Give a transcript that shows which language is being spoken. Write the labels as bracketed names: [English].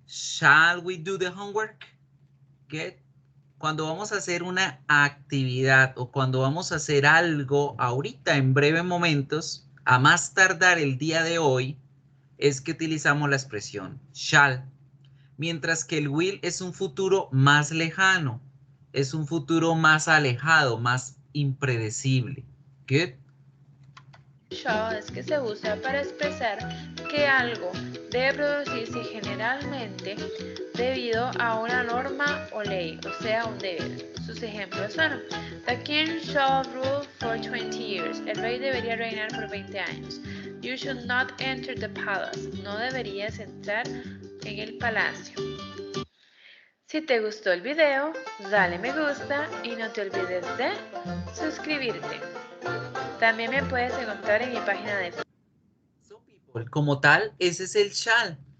[English] Shall we do the homework? Get. [Spanish] Cuando vamos a hacer una actividad o cuando vamos a hacer algo ahorita en breves momentos, a más tardar el día de hoy, es que utilizamos la expresión shall. Mientras que el will es un futuro más lejano, es un futuro más alejado, más impredecible. [English] Good. [Spanish] Shall es que se usa para expresar que algo debe producirse generalmente debido a una norma o ley, o sea, un deber. Sus ejemplos son: [English] The king shall rule for 20 years. [Spanish] El rey debería reinar por 20 años. [English] You should not enter the palace. [Spanish] No deberías entrar en el palacio. Si te gustó el video, dale me gusta y no te olvides de suscribirte. También me puedes encontrar en mi página de Facebook. Como tal, ese es el shall.